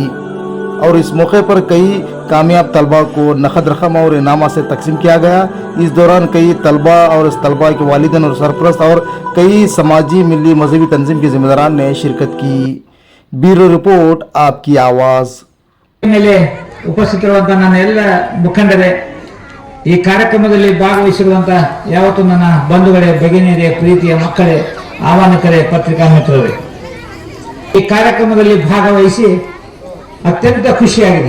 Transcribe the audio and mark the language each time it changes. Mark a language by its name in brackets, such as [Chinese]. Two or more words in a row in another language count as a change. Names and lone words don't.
[Hindi] और इस मौके पर कई कामयाब तलबा को नकद रकम और इनामा से तकसीम किया गया। इस दौरान कई तलबा और इस तलबा के वालिदैन और सरपरस्त और कई समाजी मिली मजहबी तंजीम के जिम्मेदारान ने शिरकत की। ब्यूरो रिपोर्ट, आपकी आवाज़। [Kannada] ಮೇಲೆ ಉಪಸ್ಥಿತರಿರುವಂತಹ ನನ್ನ ಎಲ್ಲ ಮುಖಂಡರೇ, ಈ ಕಾರ್ಯಕ್ರಮದಲ್ಲಿ ಭಾಗವಹಿಸಿರುವಂತಹ ಯಾವತ್ತೂ ನನ್ನ ಬಂಧುಗಳೇ, ಭಗಿನಿಯರೇ, ಪ್ರೀತಿಯ ಮಕ್ಕಳೇ, ಆಹ್ವಾನಿಕರೇ, ಪತ್ರಿಕಾ ಮಿತ್ರರೇ, ಈ ಕಾರ್ಯಕ್ರಮದಲ್ಲಿ ಭಾಗವಹಿಸಿ ಅತ್ಯಂತ ಖುಷಿಯಾಗಿದೆ.